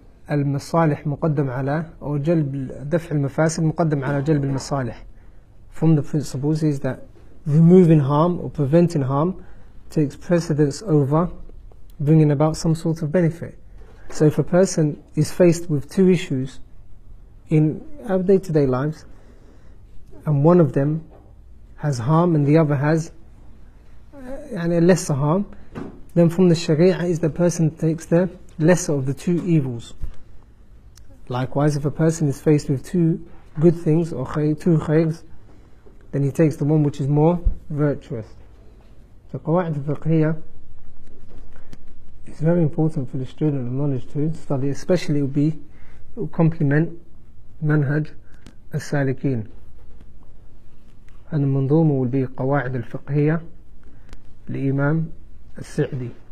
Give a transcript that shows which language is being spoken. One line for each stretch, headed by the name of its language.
Arabic: المصالح مقدم على أو جلب دفع المفاسد مقدم على جلب المصالح.
English: From the principles is that removing harm or preventing harm takes precedence over bringing about some sort of benefit. So if a person is faced with two issues in our day-to-day lives, and one of them has harm and the other has a lesser harm, then from the Sharia is the person takes the lesser of the two evils. Likewise, if a person is faced with two good things or two khayrs, then he takes the one which is more virtuous. So qawaid al-fiqhiyya is very important for the student of knowledge to study, especially it will complement Manhaj As-Saalikeen. And the
Arabic: منظومة
English: will be
Arabic: قواعد الفقهية لإمام السعدي.